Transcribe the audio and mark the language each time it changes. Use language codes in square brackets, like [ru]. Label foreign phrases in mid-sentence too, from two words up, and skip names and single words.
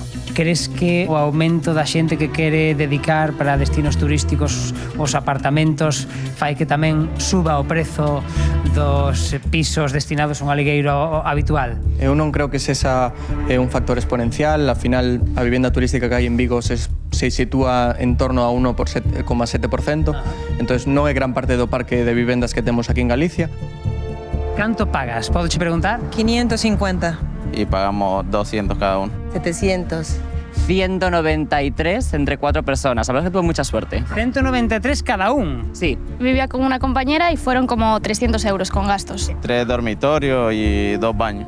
[gl] Crees que o aumento da xente que quere dedicar para destinos turísticos os apartamentos fai que tamén suba o prezo dos pisos destinados a un alugueiro habitual? Eu non creo que sexa un factor exponencial, [es] al final [gl] a vivenda turística que hai en Vigo se sitúa en torno a 1,7%, entonces non é gran parte do parque de vivendas que temos aquí en Galicia. Canto pagas? Podo che preguntar? 550. [es] Y pagamos 200 cada uno. 700. 193 entre 4 personas. La verdad es que tuve mucha suerte. [gl] 193 cada un. [es] Sí. Vivía con una compañera y fueron como 300 euros con gastos. 3 dormitorios y 2 baños.